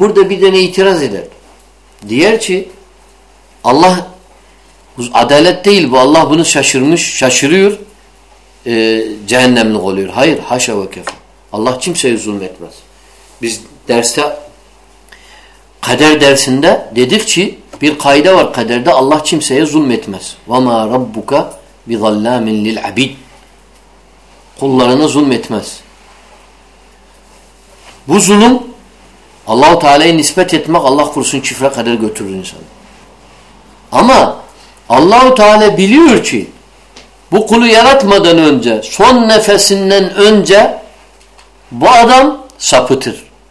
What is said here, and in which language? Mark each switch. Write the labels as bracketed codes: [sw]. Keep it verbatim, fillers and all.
[tr] Burada bir tane itiraz eder. Diğer ki Allah adalet değil bu. Allah bunu şaşırmış, şaşırıyor. E, cehennemlik oluyor. Hayır, haşa ve kefa. Allah kimseye zulmetmez. Biz derste kader dersinde dedik ki bir kaide var kaderde. Allah kimseye zulmetmez. [ar] وَمَا رَبُّكَ بِظَلَّامٍ لِلْعَبِيدٍ [tr] kullarına zulmetmez. Bu zulüm Allah-u Teala'ya nispet etmek Allah korusun küfre kadar götürür insanı. Ama Allah-u Teala biliyor ki bu kulu yaratmadan önce son nefesinden önce bu adam sapıtır.